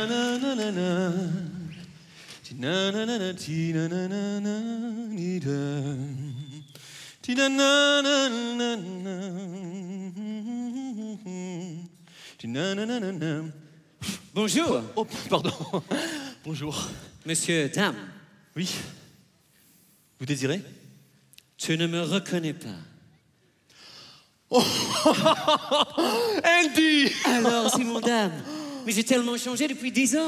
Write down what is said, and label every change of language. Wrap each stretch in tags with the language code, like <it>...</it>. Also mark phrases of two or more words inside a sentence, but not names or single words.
<fr>Ti-na-na-na-na. Ti-na-na-na-na, ti-na-na-na-na, ni-da. Ti-na-na-na-na-na. Ti-na-na-na-na-na. Bonjour. Oh, pardon. Bonjour. Monsieur, dame. Oui. Vous désirez? Tu ne me reconnais pas. Oh. Andy! Alors, c'est mon dame. Mais j'ai tellement changé depuis 10 ans.</fr>